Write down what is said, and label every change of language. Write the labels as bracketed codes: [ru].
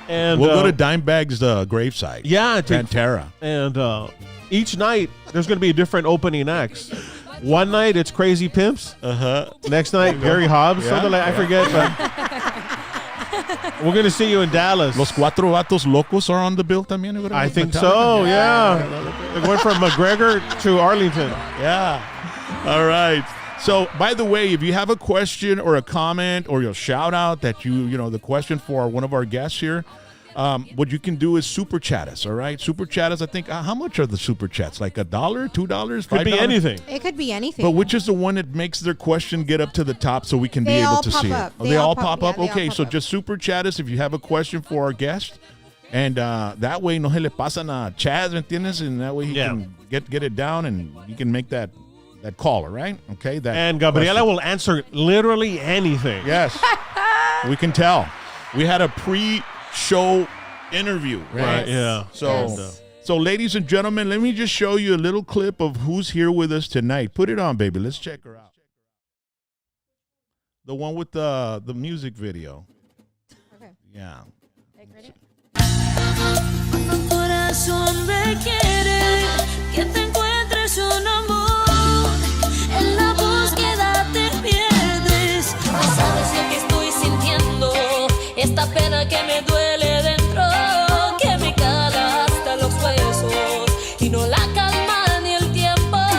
[en] And We'll go to Dimebag's gravesite. Yeah. Pantera. And each night, there's going to be a different opening acts. One night, it's Crazy Pimps. Next night, Gary Hobbs. Yeah, Something like I forget, but we're going to see you in Dallas. Los Cuatro Vatos Locos are on the bill también. I think so, yeah. It went from McGregor to Arlington. Yeah. All right. So, by the way, if you have a question or a comment or your shout out that the question for one of our guests here, what you can do is super chat us, all right? Super chat us, I think, how much are the super chats? Like $1, $2, $5? Could be anything. It could be anything. But which is the one that makes their question get up to the top so we can be able to see it? They all pop up? Okay, so just super chat us if you have a question for our guest. And that way, [es] no se le pasan a Chaz, ¿me entiendes? [en] And that way he can get it down and you can make that call, all right? Okay. And Gabriella will answer literally anything. Yes. We can tell. We had a pre-show interview, right? Yeah. So, ladies and gentlemen, let me just show you a little clip of who's here with us tonight. Put it on, baby. Let's check her out. The one with the music video. Okay. Yeah. Ready? [es] Corazón requiere que te encuentres un amor. En la búsqueda te pierdes. No sabes lo que estoy sintiendo. Esta pena que me duele dentro, que me cala hasta los huesos y no la calma ni el tiempo.